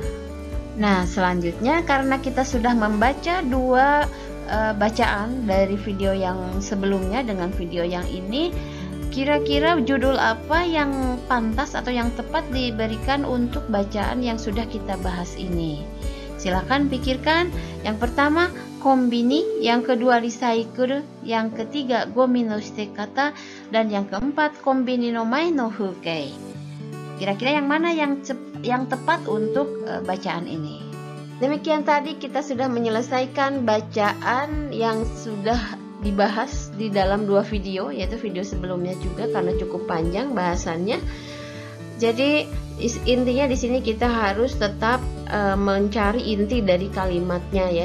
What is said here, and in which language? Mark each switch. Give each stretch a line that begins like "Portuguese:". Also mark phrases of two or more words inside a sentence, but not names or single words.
Indonesian: Nah selanjutnya, karena kita sudah membaca dua bacaan dari video yang sebelumnya dengan video yang ini, kira-kira judul apa yang pantas atau yang tepat diberikan untuk bacaan yang sudah kita bahas ini? Silakan pikirkan. Yang pertama kombini, yang kedua recycle, yang ketiga
Japanese: ゴミのしてかた,
Indonesian: dan yang keempat
Japanese: コンビニの前の風景.
Indonesian: Kira-kira yang mana yang tepat untuk bacaan ini? Demikian tadi kita sudah menyelesaikan bacaan yang sudah dibahas di dalam dua video, yaitu video sebelumnya juga karena cukup panjang bahasannya. Jadi intinya di sini kita harus tetap mencari inti dari kalimatnya ya.